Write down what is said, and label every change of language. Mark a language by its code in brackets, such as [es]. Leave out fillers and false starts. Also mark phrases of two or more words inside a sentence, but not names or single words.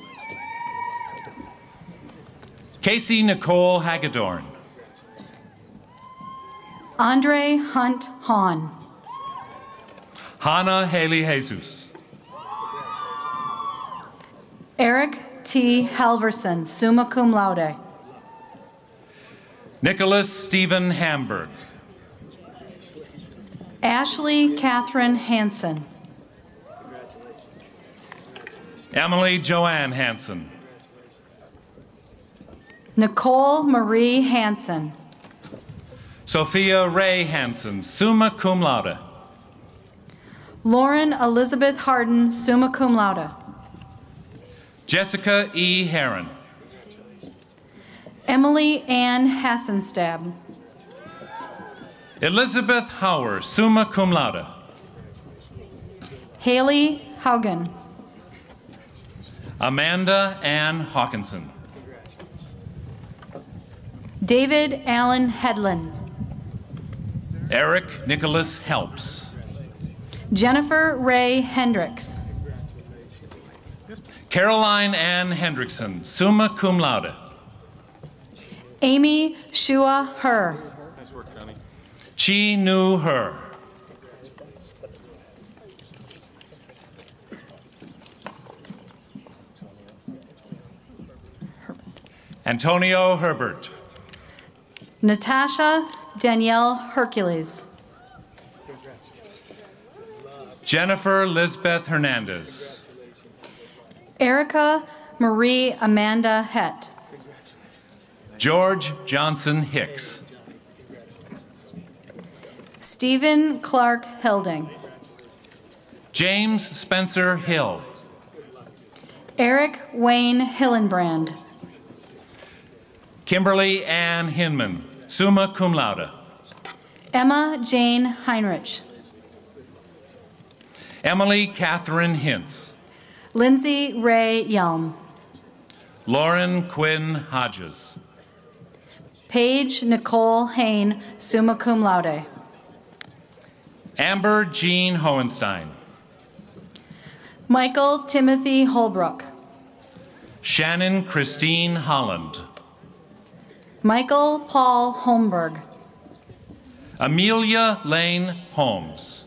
[en] Casey Nicole Hagedorn. Andre Hunt Hahn. Hannah Haley Jesus. Eric T. [la] Halverson, summa cum laude. [en] Nicholas Stephen Hamburg. Ashley Catherine Hansen. Emily Joanne Hansen. Nicole Marie Hansen. Sophia Ray Hansen, [la] summa cum laude. [en] Lauren Elizabeth Harden, [la] summa cum laude. [en] Jessica E. Heron. Emily Ann Hassenstab. [la] Elizabeth Hauer, summa cum laude. [en] Haley Haugen. Amanda Ann Hawkinson. David Allen Hedlund. Eric Nicholas Helps. Jennifer Ray Hendricks. Caroline Ann Hendrickson, [la] summa cum laude. [en] Amy Shua Her. Chi Nu Her. Antonio Herbert. Natasha Danielle Hercules. Jennifer Lisbeth Hernandez. Erica Marie Amanda Hett. George Johnson Hicks. Stephen Clark Hilding. James Spencer Hill. Eric Wayne Hillenbrand. Kimberly Ann Hinman, [la] summa cum laude. [en] Emma Jane Heinrich. Emily Catherine Hintz. Lindsay Ray Yelm. Lauren Quinn Hodges. Paige Nicole Hain, [la] summa cum laude. [en] Amber Jean Hohenstein. Michael Timothy Holbrook. Shannon Christine Holland. Michael Paul Holmberg. Amelia Lane Holmes.